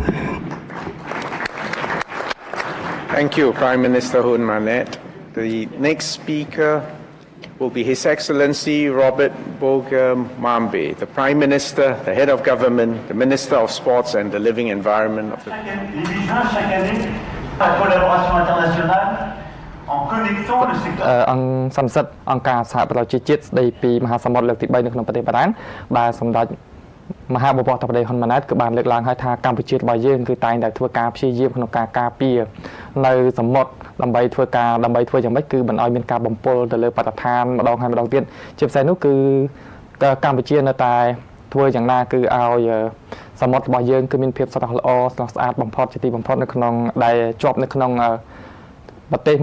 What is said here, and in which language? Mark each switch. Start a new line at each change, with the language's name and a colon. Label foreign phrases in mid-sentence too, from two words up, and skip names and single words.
English: Thank you, Prime Minister Hun Manet. The next speaker will be His Excellency Robert Boger Mambe, the Prime Minister, the Head of Government, the Minister of Sports and the Living Environment of the...
French: Il vise chaque année la collaboration internationale en connectant le secteur.
Khmer: អង្គសំសិទ្ធអង្គការសហប្រជាជាតិស្ដីពីមហាសមុទ្រលើកទី3នៅក្នុងប្រទេសបារាំងដែលសម្ដេចមហាបវរធហ៊ុនម៉ាណែតគឺបានលើកឡើងឲ្យថាកម្ពុជារបស់យើងគឺតែងតែធ្វើការព្យាយាមក្នុងការការពារនៅសមុទ្រដើម្បីធ្វើយ៉ាងម៉េចគឺមិនឲ្យមានការបំពុលទៅលើបរិស្ថានម្ដងហើយម្ដងទៀតជាពិសេសនោះគឺកម្ពុជានៅតែធ្វើយ៉ាងណាគឺឲ្យសមុទ្ររបស់យើងគឺមានភាពស្រស់ល្អស្រស់ស្អាតបំផុតជាទីបំផុតនៅក្នុងដែលជាប់នៅក្នុងប្រទេស